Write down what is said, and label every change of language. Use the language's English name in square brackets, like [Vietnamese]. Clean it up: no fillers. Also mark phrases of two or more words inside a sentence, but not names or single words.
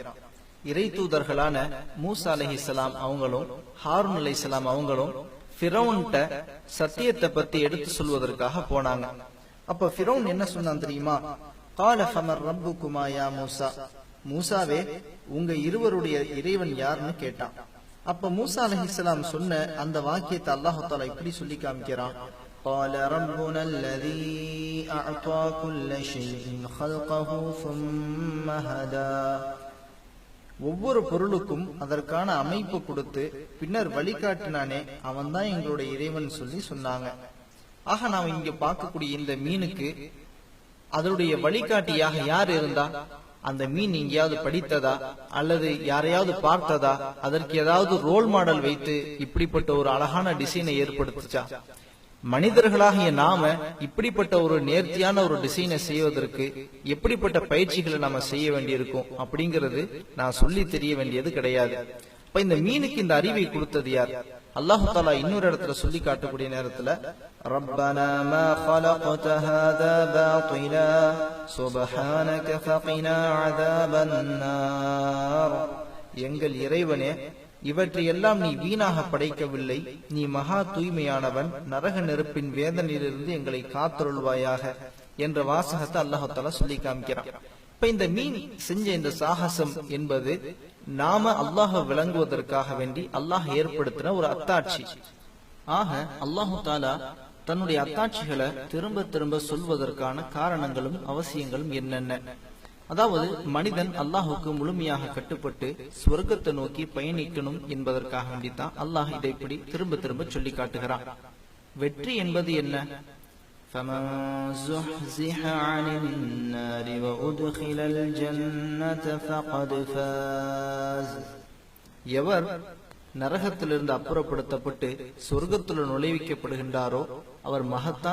[Tamil] இறை தூதர்களான மூசா அலைஹிஸ்ஸலாம் அவங்களும் ஹாரூன் அலைஹிஸ்ஸலாம் அவங்களும் ஃபிரௌன்ட்ட சத்தியத்தை பத்தி எடுத்து சொல்வதற்காக போனாங்க. அப்ப ஃபிரௌன் என்ன சொன்னான் தெரியுமா? [Arabic] قال فمن ربكما يا موسى, [Tamil] மூசாவே உங்க இருவருடைய இறைவன் யாருன்னு கேட்டான். அப்ப மூசா அலைஹிஸ்ஸலாம் சொன்ன அந்த வாக்கியத்தை அல்லாஹ் தஆலா இப்படி சொல்லி காமிக்கிறான். [Arabic] قال ربنا الذي أعطى كل شيء خلقه ثم هدى. [Tamil] ஒவ்வொரு பொருளுக்கும் அதற்கான அமைப்பு கொடுத்து பின்னர் வழிகாட்டினானே அவன் தான் எங்களுடைய இறைவன் சொல்லி சொன்னாங்க. ஆக நாம் இங்க பார்க்கக்கூடிய இந்த மீனுக்கு அதனுடைய வழிகாட்டியாக யார் இருந்தா? அந்த மீன் எங்கேயாவது படித்ததா அல்லது யாரையாவது பார்த்ததா? அதற்கு ஏதாவது ரோல் மாடல் வைத்து இப்படிப்பட்ட ஒரு அழகான டிசைனை ஏற்படுத்துச்சா? மனிதர்களாகிய நாம இப்படிப்பட்ட ஒரு நேர்த்தியான ஒரு டிசைனை செய்வதற்கு எப்படிப்பட்ட பயிற்சிகளை நாம செய்ய வேண்டியிருக்கும் அப்படிங்கிறது நான் சொல்லி தெரிய வேண்டியது கிடையாது. இப்ப இந்த மீனுக்கு இந்த அறிவை கொடுத்தது யார்? அல்லாஹ் தஆலா இன்னொரு இடத்துல சொல்லி காட்டக்கூடிய நேரத்துல [Arabic] ربنا ما خلقت هذا باطلا سبحانك فقنا عذاب النار. [Tamil] எங்கள் இறைவனே, இவற்றை எல்லாம் நீ வீணாக படைக்கவில்லை, நீ மகா தூய்மையானவன், நரக நெருப்பின் வேதனையிலிருந்து எங்களை காத்தருள்வாயாக என்ற வாசகத்தை அல்லாஹ் தஆலா சொல்லி காமிக்கிறான். இப்ப இந்த மீன் செஞ்ச இந்த சாகசம் என்பது நாம அல்லாஹ் விளங்குவதற்காக வேண்டி அல்லாஹ் ஏற்படுத்தின ஒரு அத்தாட்சி. ஆக அல்லாஹு தஆலா தன்னுடைய அத்தாட்சிகளை திரும்ப திரும்ப சொல்வதற்கான காரணங்களும் அவசியங்களும் என்னென்ன? அதாவது மனிதன் அல்லாஹுக்கு முழுமையாக கட்டுப்பட்டு சொர்க்கத்தை நோக்கி பயணிக்கணும் என்பதற்காக வேண்டித்தான் அல்லாஹ் இதை இப்படி திரும்ப திரும்ப சொல்லி காட்டுகிறான். வெற்றி என்பது என்ன? [Arabic] فَمَنْ زُحْزِحَ عَنِ النَّارِ وَأُدْخِلَ الْجَنَّةَ فَقَدْ فَازَ. [Tamil] எவர் நரகத்திலிருந்து அப்புறப்படுத்தப்பட்டு சொர்க்கத்தில் நுழைவிக்கப்படுகின்றாரோ அவர் மகத்தான்